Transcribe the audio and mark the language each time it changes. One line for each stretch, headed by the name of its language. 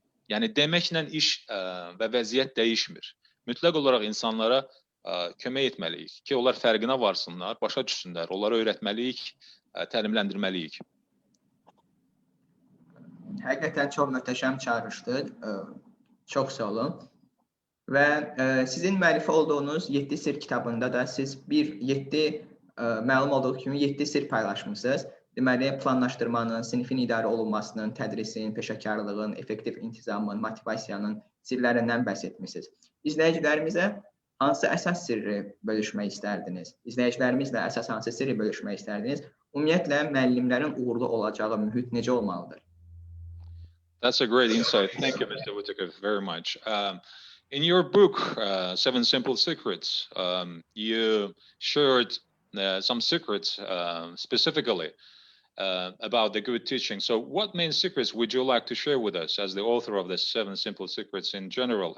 Azerbaijani: Yəni, deməklə iş və vəziyyət dəyişmir. Mütləq olaraq insanlara kömək etməliyik ki, onlar fərqinə varsınlar, başa düşsünlər, onlara öyrətməliyik, təlimləndirməliyik. Həqiqətən çox möhtəşəm çağırışdır. Çox sağ olun. Və sizin müəllifi olduğunuz 7 sir kitabında da siz məlum olduğu kimi 7 sir paylaşmışsınız. Deməli, planlaşdırmanın, sinifin idarə olunmasının, tədrisin, peşəkarlığın, effektiv intizamın, motivasiyanın sirlərindən bəhs etmişsiniz. İzləyicilərimizə hansı əsas sirri bölüşmək istərdiniz? İzləyicilərimizlə əsas hansı sirri bölüşmək istərdiniz? Ümumiyyətlə, müəllimlərin uğurlu olacağı mühit necə olmalıdır?
English: That's a great insight. Thank you, Mr. Whitaker, very much. In your book, Seven Simple Secrets, you shared some secrets specifically about the good teaching. So what main secrets would you like to share with us as the author of the Seven Simple Secrets in general?